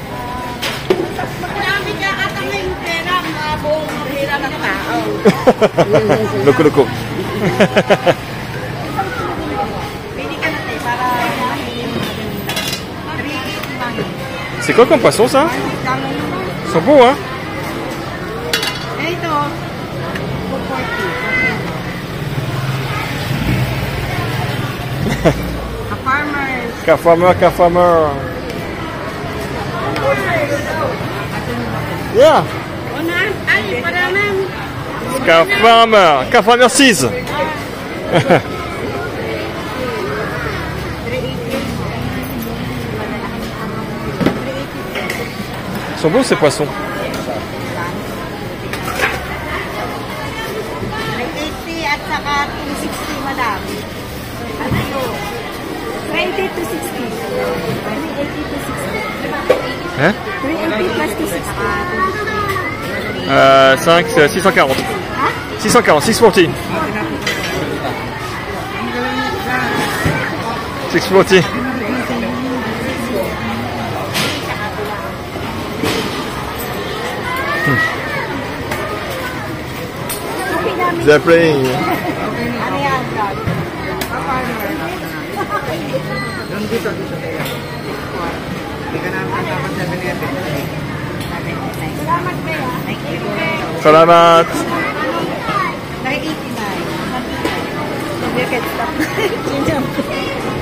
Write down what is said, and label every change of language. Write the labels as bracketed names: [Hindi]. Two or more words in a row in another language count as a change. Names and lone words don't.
[Filipino] Loko, loko. [French] C'est quoi comme poisson, ça? Ils sont beaux, hein? [Filipino] Ka farmer. [English] Yeah. [Filipino] Ka farmer 6. [French] Ils sont beaux ces poissons. [Filipino] At saka 260, madam. [English] 20 to 60. 380 to 60. [French] Hein? [English] 380 plus 260. 5, 640. 640, 640. 640. They're playing. [Filipino] Ano yan, vlog? Salamat, Bea. Salamat. 989.